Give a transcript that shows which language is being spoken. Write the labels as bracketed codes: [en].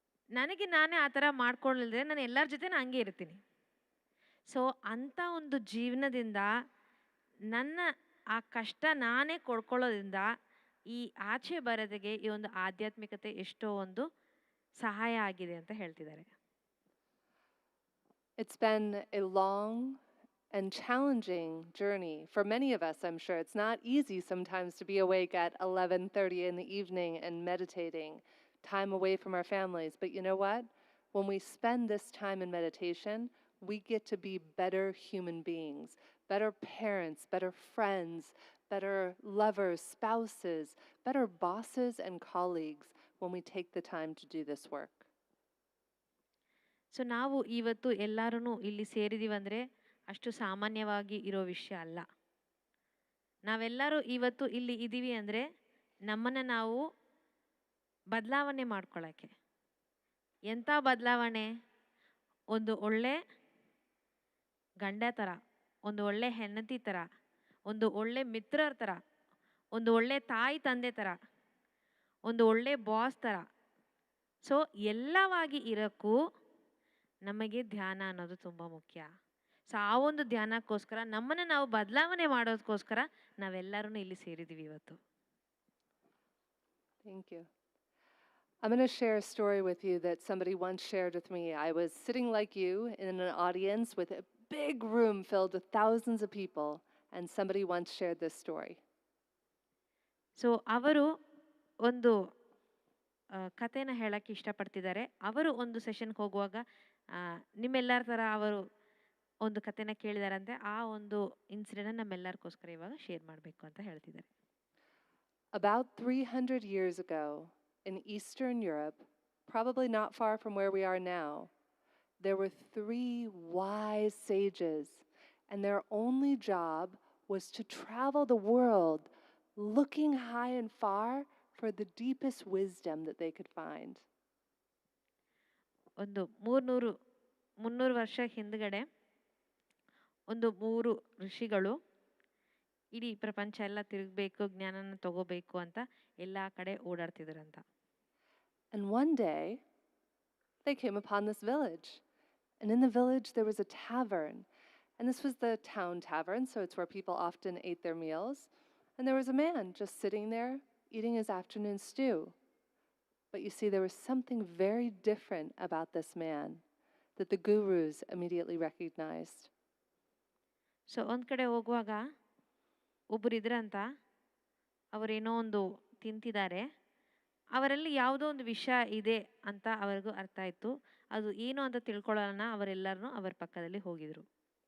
[kn] ನನಗೆ ನಾನೇ ಆ ಥರ ಮಾಡ್ಕೊಳ್ಳಿಲ್ಲದೆ ನಾನು ಎಲ್ಲರ ಜೊತೆ ಹಂಗೆ ಇರ್ತೀನಿ. ಸೊ ಅಂಥ ಒಂದು ಜೀವನದಿಂದ ನನ್ನ ಆ ಕಷ್ಟ ನಾನೇ ಕೊಡ್ಕೊಳ್ಳೋದ್ರಿಂದ ಈ ಆಚೆ ಬರೋದಕ್ಕೆ ಈ ಒಂದು ಆಧ್ಯಾತ್ಮಿಕತೆ ಎಷ್ಟೋ ಒಂದು ಸಹಾಯ ಆಗಿದೆ ಅಂತ ಹೇಳ್ತಿದ್ದಾರೆ. [en] It's been a long and challenging journey for many of us, I'm sure. It's not easy sometimes to be awake at 11:30 in the evening and meditating, time away from our families. But you know what? When we spend this time in meditation, we get to be better human beings, better parents, better friends, better lovers, spouses, better bosses and colleagues when we take the time to do this work. [kn] So ನಾವು ಇವತ್ತು ಎಲ್ಲರೂ ಇಲ್ಲಿ ಸೇರಿದೀವಂದರೆ ಅಷ್ಟು ಸಾಮಾನ್ಯವಾಗಿ ಇರೋ ವಿಷಯ ಅಲ್ಲ. ನಾವೆಲ್ಲರೂ ಇವತ್ತು ಇಲ್ಲಿ ಇದ್ದೀವಿ ಅಂದರೆ ನಮ್ಮನ್ನು ನಾವು ಬದಲಾವಣೆ ಮಾಡ್ಕೊಳ್ಳೋಕ್ಕೆ. ಎಂಥ ಬದಲಾವಣೆ? ಒಂದು ಒಳ್ಳೆ ಗಂಡ ಥರ, ಒಂದು ಒಳ್ಳೆ ಹೆಂಡತಿ ಥರ, ಒಂದು ಒಳ್ಳೆ ಮಿತ್ರರ ಥರ, ಒಂದು ಒಳ್ಳೆ ತಾಯಿ ತಂದೆ ಥರ, ಒಂದು ಒಳ್ಳೆ ಬಾಸ್ ಥರ. ಸೊ ಎಲ್ಲವಾಗಿ ಇರೋಕ್ಕೂ ನಮಗೆ ಧ್ಯಾನ ಅನ್ನೋದು ತುಂಬ ಮುಖ್ಯ. ಸೊ ಆ ಒಂದು ಧ್ಯಾನಕ್ಕೋಸ್ಕರ ನಮ್ಮನ್ನು ನಾವು ಬದಲಾವಣೆ ಮಾಡೋದಕ್ಕೋಸ್ಕರ ನಾವೆಲ್ಲರೂ ಇಲ್ಲಿ ಸೇರಿದ್ದೀವಿ ಇವತ್ತು. [en] Thank you. I'm going to share a story with you that somebody once shared with me. I was sitting like you in an audience with a big room filled with thousands of people, and somebody once shared this story. [kn] So ಅವರು ಒಂದು ಕಥೆನ ಹೇಳಕ್ಕೆ ಇಷ್ಟಪಡ್ತಿದ್ದಾರೆ. ಅವರು ಒಂದು ಸೆಷನ್ಗೆ ಹೋಗುವಾಗ ನಿಮ್ಮೆಲ್ಲರ ಥರ ಅವರು ಒಂದು ಕಥೆನ ಕೇಳಿದಾರಂತೆ. ಆ ಒಂದು ಇನ್ಸಿಡೆಂಟ್ ನಮ್ಮೆಲ್ಲರಿಗೋಸ್ಕರ ಇವಾಗ ಶೇರ್ ಮಾಡಬೇಕು ಅಂತ ಹೇಳ್ತಿದ್ದಾರೆ. [en] About 300 years ago in Eastern Europe, probably not far from where we are now, there were 3 wise sages, and their only job was to travel the world looking high and far for the deepest wisdom that they could find. [kn] ಒಂದು 300 ವರ್ಷ ಹಿಂದ್ಗಡೆ ಒಂದು 3 ಋಷಿಗಳು ಇಡೀ ಪ್ರಪಂಚ ಎಲ್ಲ ತಿರುಗಬೇಕು, ಜ್ಞಾನನ ತಗೋಬೇಕು ಅಂತ ಎಲ್ಲ ಕಡೆ ಓಡಾಡ್ತಿದ್ರಂತ. [en] And one day they came upon this village, and in the village there was a tavern, and this was the town tavern, so it's where people often ate their meals, and there was a man just sitting there eating his afternoon stew. But you see, there was something very different about this man that the gurus immediately recognized. [kn] So ಒಂದು ಕಡೆ ಹೋಗುವಾಗ ಒಬ್ಬರು ಇದ್ರಂತ, ಅವರೇನೋ ಒಂದು ತಿಂತಿದ್ದಾರೆ. ಅವರಲ್ಲಿ ಯಾವುದೋ ಒಂದು ವಿಷ ಇದೆ ಅಂತ ಅವ್ರಿಗೂ ಅರ್ಥ ಆಯಿತು. ಅದು ಏನು ಅಂತ ತಿಳ್ಕೊಳ್ಳೋಣ ಅವರೆಲ್ಲರೂ ಅವರ ಪಕ್ಕದಲ್ಲಿ ಹೋಗಿದ್ರು.